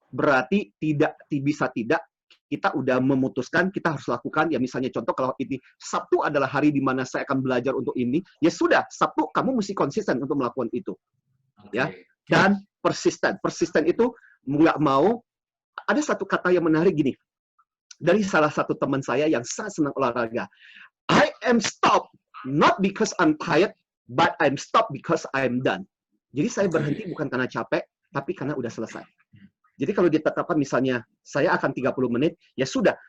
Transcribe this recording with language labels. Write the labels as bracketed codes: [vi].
[id] Berarti bisa tidak, kita udah memutuskan, kita harus lakukan. Ya misalnya contoh, kalau ini Sabtu adalah hari di mana saya akan belajar untuk ini, ya sudah, Sabtu kamu mesti konsisten untuk melakukan itu. Ya. Dan persisten. Persisten itu nggak mau, ada satu kata yang menarik gini, dari salah satu teman saya yang sangat senang olahraga. [en] I am stopped, not because I'm tired, but I'm stopped because I'm done. [id] Jadi saya berhenti bukan karena capek, tapi karena udah selesai. Jadi kalau ditetapkan misalnya, saya akan 30 menit, ya sudah.